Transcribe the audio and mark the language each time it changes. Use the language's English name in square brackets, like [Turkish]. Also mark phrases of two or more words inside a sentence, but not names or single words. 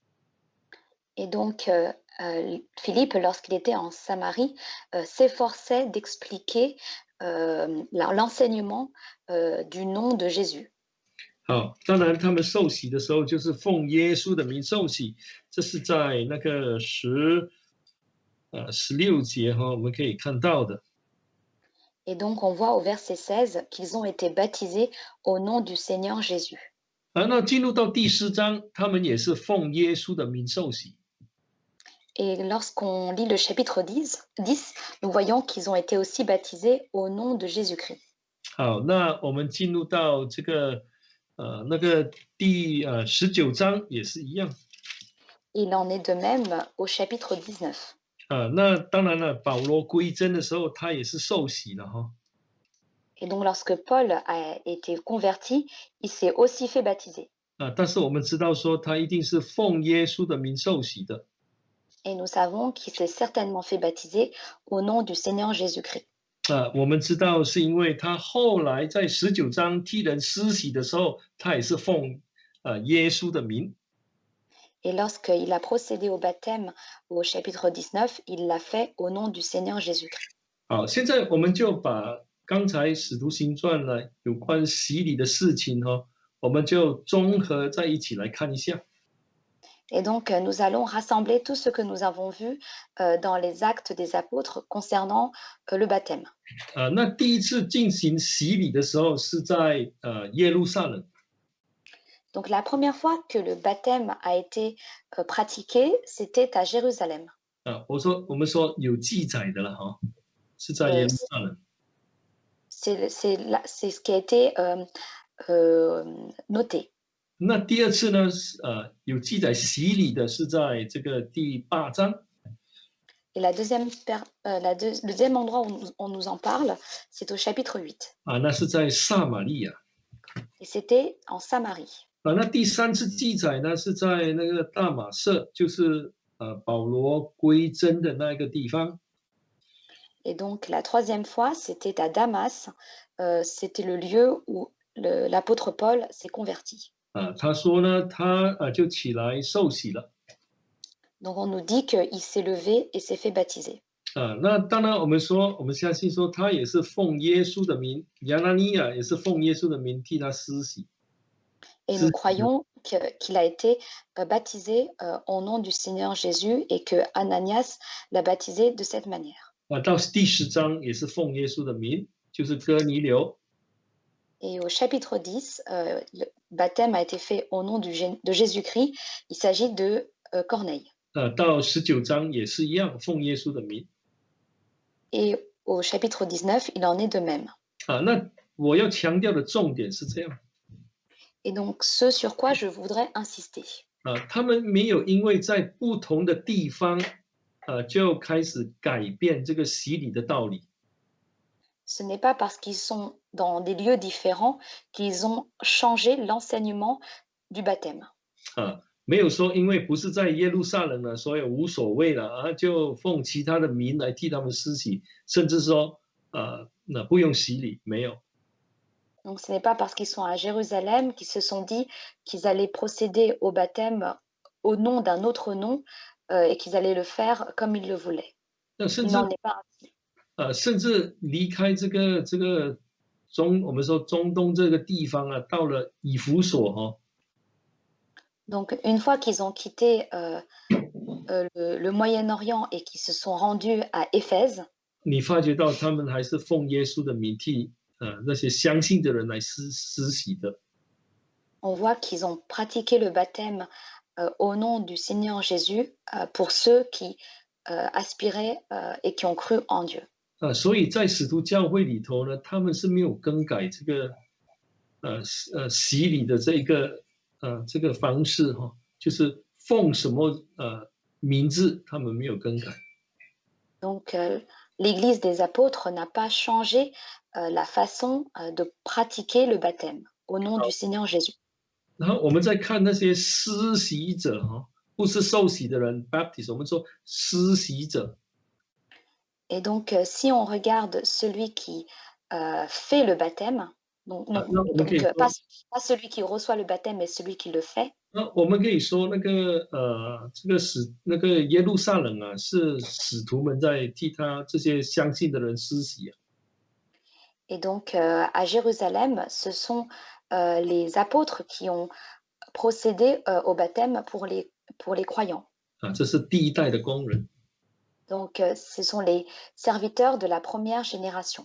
[French] Et donc, Philippe, lorsqu'il était en Samarie, s'efforçait d'expliquer l'enseignement du nom de Jésus. [Chinese] 好，当然他们受洗的时候就是奉耶稣的名受洗，这是在那个16节哈，我们可以看到的。 [French] Et donc, on voit au verset 16 qu'ils ont été baptisés au nom du Seigneur Jésus. [Chinese] 啊，那进入到第4章，他们也是奉耶稣的名受洗。 [French] Et lorsqu'on lit le chapitre 10, nous voyons qu'ils ont été aussi baptisés au nom de Jésus-Christ. [Chinese] 好，那我们进入到这个那个第19章也是一样。 [French] Il en est de même au chapitre 19. [Chinese] 啊，那当然了，保罗归真的时候，他也是受洗了哈。 [French] Et donc, lorsque Paul a été converti, il s'est aussi fait baptiser. [Chinese] 啊，但是我们知道说，他一定是奉耶稣的名受洗的。 [French] Et nous savons qu'il s'est certainement fait baptiser au nom du Seigneur Jésus-Christ. [Chinese] 啊，我们知道是因为他后来在19章替人施洗的时候，他也是奉耶稣的名。 [French] Et lorsqu'il a procédé au baptême au chapitre 19, il l'a fait au nom du Seigneur Jésus-Christ. [Chinese] 好，现在我们就把刚才使徒行传呢有关洗礼的事情我们就综合在一起来看一下。 [French] Et donc, nous allons rassembler tout ce que nous avons vu dans les actes des apôtres concernant le baptême. [Chinese] 那第一次进行洗礼的时候是在耶路撒冷。 [French] Donc, la première fois que le baptême a été pratiqué, c'était à Jérusalem. [Chinese] 我们说有记载的了哈，是在耶路撒冷。 [French] C'est ce qui a été noté. [Chinese] 那第二次呢，有记载洗礼的是在这个第8章。 [French] Et le deuxième endroit où on nous en parle, c'est au chapitre 8. [Chinese] 那是在撒玛利亚。 [French] Et c'était en Samarie. [Chinese] 那第三次记载呢，是在那个大马色，就是保罗归真的那个地方。 [French] Et donc la troisième fois, c'était à Damas. C'était le lieu où l'apôtre Paul s'est converti. [Chinese] 他说呢，他就起来受洗了。 [French] Donc on nous dit qu'il s'est levé et s'est fait baptiser. [Chinese] 那当然我们说，我们相信说，他也是奉耶稣的名，亚拿尼亚也是奉耶稣的名替他施洗。 [French] Et nous croyons qu'il a été baptisé au nom du Seigneur Jésus et que Ananias l'a baptisé de cette manière. [Chinese] 到第10章也是奉耶稣的名，就是哥尼流。 [French] Et au chapitre 10, le baptême a été fait au nom de Jésus-Christ. Il s'agit de Corneille. [Chinese] 到19章也是一样，奉耶稣的名。 [French] Et au chapitre 19, il en est de même. [Chinese] 那我要强调的重点是这样。 [French] Et donc, ce sur quoi je voudrais insister. [Chinese] 他们没有因为在不同的地方，就开始改变这个洗礼的道理。 [French] Ce n'est pas parce qu'ils sont dans des lieux différents qu'ils ont changé l'enseignement du baptême. [Chinese] 没有说因为不是在耶路撒冷了，所以无所谓了就奉其他的名来替他们施洗，甚至说那不用洗礼，没有。 [French] Donc, ce n'est pas parce qu'ils sont à Jérusalem qu'ils se sont dit qu'ils allaient procéder au baptême au nom d'un autre nom et qu'ils allaient le faire comme ils le voulaient. Il n'en est pas ainsi. [Chinese] 甚至离开这个我们说中东这个地方到了以弗所 [French] Donc, une fois qu'ils ont quitté le Moyen-Orient et qu'ils se sont rendus à Éphèse, [Chinese] 你发觉到他们还是奉耶稣的名替那些相信的人来施洗的。 [French] on voit qu'ils ont pratiqué le baptême au nom du Seigneur Jésus pour ceux qui aspiraient et qui ont cru en Dieu. [Chinese] 所以在使徒教会里头呢，他们是没有更改这个洗礼的这个方式就是奉什么名字，他们没有更改。 [French] Donc l'Église des apôtres n'a pas changé la façon de pratiquer le baptême au nom du Seigneur Jésus. [Chinese] 然后我们再看那些施洗者不是受洗的人 ，Baptist， 我们说施洗者。 [French] Et donc, si on regarde celui qui fait le baptême, pas celui qui reçoit le baptême, mais celui qui le fait. [Chinese] 那我们可以说那个耶路撒冷是使徒们在替他这些相信的人施洗。 [French] Et donc, à Jérusalem, ce sont les apôtres qui ont procédé au baptême pour les croyants. [Chinese] 这是第一代的工人。 [French] Donc, ce sont les serviteurs de la première génération.